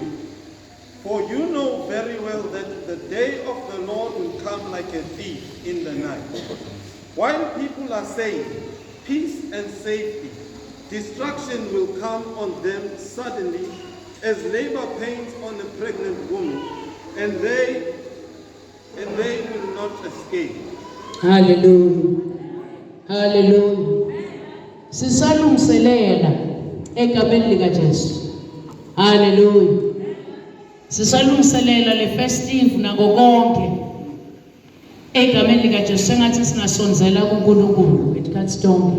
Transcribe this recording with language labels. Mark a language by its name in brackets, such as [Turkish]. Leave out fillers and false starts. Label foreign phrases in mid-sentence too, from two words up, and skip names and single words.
[English] For you know very well that the day of the Lord will come like a thief in the night. While people are saying peace and safety, destruction will come on them suddenly as labor pains on a pregnant woman, and they will not escape. Hallelujah. Hallelujah. [Swati] Sisalungiselela egameni likaJesu. Hallelujah. Sisalungiselela le festive nako konke egameni likaJesu sengathi singasonzela kuNkulunkulu etikhathi tonke.